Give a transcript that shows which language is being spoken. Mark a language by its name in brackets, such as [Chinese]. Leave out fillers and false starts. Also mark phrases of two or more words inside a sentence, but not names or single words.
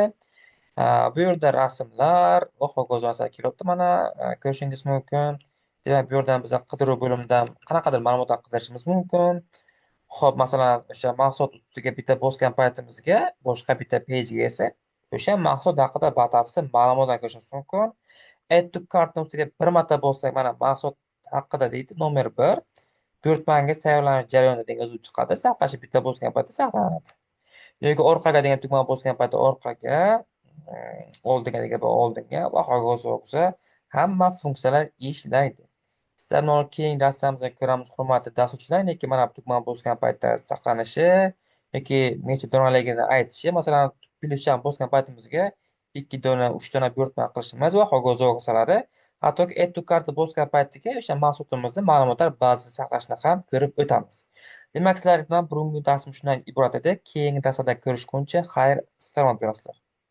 [Uzbek] Bu yerda rasmlar va ho'kizlar kelyapti. Mana ko'rishingiz mumkin. Demak, bu yerdan biza qidiruv bo'limidan qanaqadir ma'lumotlar qidirishimiz mumkin. Xo'p, masalan, o'sha mahsulot ustiga bitta bosgan paytimizga boshqa bitta pejga esa o'sha mahsulot haqida batafsil ma'lumotlar ko'rishimiz mumkin. [English] Add to cartni [Uzbek] ustiga bir marta bossak, mana mahsulot haqida deydi, nomer 1. Buyurtmangiz tayyorlanish jarayonida degan yozuv chiqadi. Saqlashi bitta bosgan paytda saqlanadi. Yoki orqaga degan tugmani bosgan paytda orqaga, oldinga degan oldinga va hokazo hamma funksiyalar ishlaydi. Sizlar uni keyingi darslarimizda ko'ramiz, hurmatli dasturchilar. Lekin mana bu tugmani bosgan paytda saqlanishi yoki necha donaligini aytishi, masalan, plyusdan bosgan paytimizga 2 dona, 3 dona buyurtma qilishimiz va hokazosalari. Hattoki [English] add to cart [Uzbek] bosgan paytiga o'sha mahsulotimizni ma'lumotlar bazasida saqlashni ham ko'rib o'tamiz. Demak, sizlar bilan bugungi darsim shundan iborat edi. Keyingi darslarda ko'rishguncha xayr, salomat bo'lasizlar.